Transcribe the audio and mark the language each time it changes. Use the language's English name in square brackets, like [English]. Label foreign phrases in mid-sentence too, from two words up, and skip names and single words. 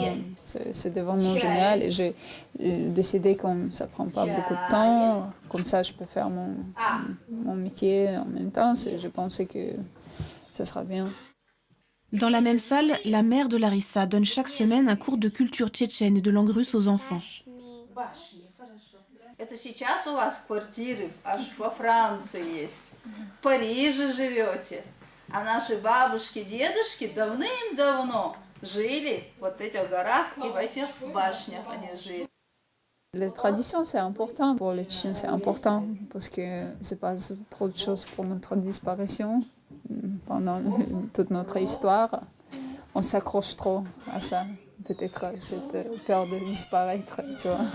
[French] C'était vraiment génial et j'ai décidé que ça ne prend pas beaucoup de temps, comme ça je peux faire mon métier en même temps. Je pensais que ça sera bien. Dans la même salle, la mère de Larissa donne chaque semaine un cours de culture tchétchène et de langue russe aux enfants. [Russian] Это сейчас у вас квартиры аж во Франции есть. В Париже живете. А наши бабушки, дедушки давным-давно жили вот в этих горах и в этих башнях они жили. [French] Les traditions, c'est important. Pour les Tchétchènes, c'est important parce que c'est pas trop de choses pour notre disparition. Pendant toute notre histoire, on s'accroche trop à ça. Peut-être cette peur de disparaître, tu vois.